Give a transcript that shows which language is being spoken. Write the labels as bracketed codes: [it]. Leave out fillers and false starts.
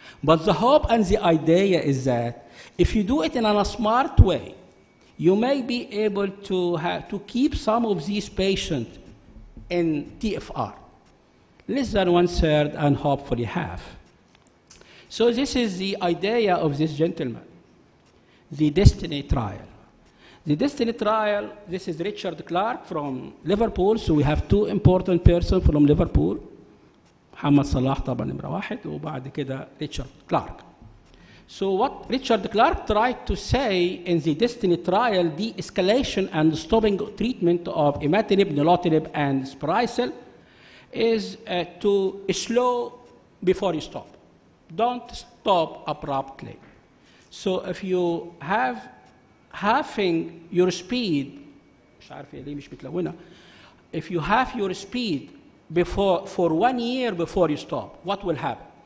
[en] But the hope and the idea is that if you do it in a smart way, you may be able to keep some of these patients in TFR, less than 1/3 and hopefully half. So this is the idea of this gentleman, the Destiny trial. The Destiny trial, this is Richard Clark from Liverpool, so we have two important persons from Liverpool. [ar] محمد صلاح طبعا نمرة واحد, وبعد كده Richard Clark. [en] So what Richard Clark tried to say in the Destiny trial, the escalation and stopping treatment of imatinib, nilotinib, and Sprycel is to slow before you stop. Don't stop abruptly. So if you have halving your speed, [ar] مش عارف ليه مش متلونة, [en] if you have your speed for 1 year before you stop, what will happen?